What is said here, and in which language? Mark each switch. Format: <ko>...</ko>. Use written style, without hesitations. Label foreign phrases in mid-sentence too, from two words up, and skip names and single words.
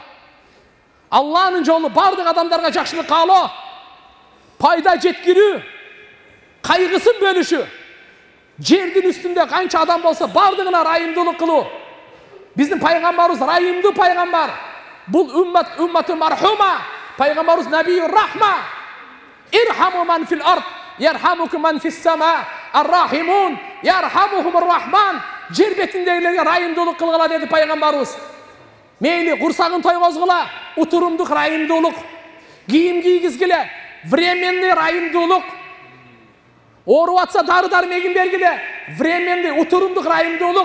<ky>Allah'ın жолу бардык адамдарга жакшылык каалоо, пайда жеткирүү, кайгысын бөлүшүү. Жердин үстүндө канча адам болсо бардыгына райымдуулук кылуу. Биздин пайгамбарыбыз райымдуу пайгамбар. Бул умматы мархума. Пайгамбарыбыз</ky> <ar>نبي الرحمة. ارحموا من في الأرض يرحمكم من في السماء. الراحمون يرحمهم الرحمن.</ar> <ky>Жер бетиндегилерге райымдуулук кылгыла деди пайгамбарыбыз. Мейли курсагын тойгозгула, утурумдук райымдуулук. Кийим кийгизгиле, временный райымдуулук. Ооруп атса дары-дармегин бергиле, временный утурумдук райымдуулук.</ky>